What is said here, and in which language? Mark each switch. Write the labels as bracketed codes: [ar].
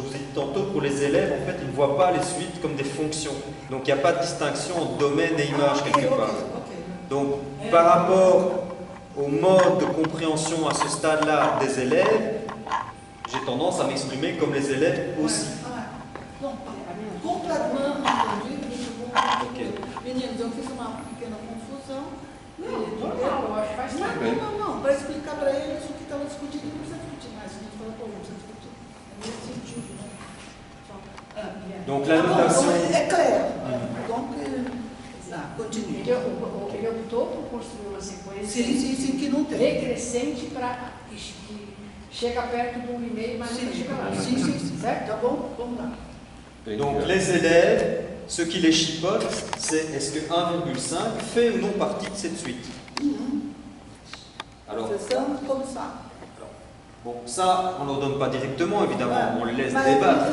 [fr] Je vous ai dit tantôt, pour les élèves, en fait, ils ne voient pas les suites comme des fonctions. Donc il n'y a pas de distinction entre domaine et image quelque part. Donc par rapport au mode de compréhension à ce stade-là des élèves, j'ai tendance à m'exprimer comme les élèves aussi. Non, complètement entendu, [pt] muito bom. Ok. Meninos, eu fiz uma pequena confusão. Normal, eu acho que faz parte. Não, para explicar para eles o que estava discutindo, não precisa discutir mais. A gente fala, pô, não precisa discutir. É nesse sentido, né? [fr] Donc la notation... [pt] É claro. [fr] Donc, continue. [pt] Ele optou por construir uma sequência Sim, que não tem. decrescente para que chega perto do 1,5, mas não chega lá. Sim. Certo? Tá bom? Vamos lá. [fr] Donc les élèves, ce qui les chipote, c'est est-ce que 1,5 fait ou non partie de cette suite. Alors, [pt] Precisamos começar. [fr] bon, ça, on ne leur donne pas directement, évidemment, on les laisse [pt] Mas [fr] débattre.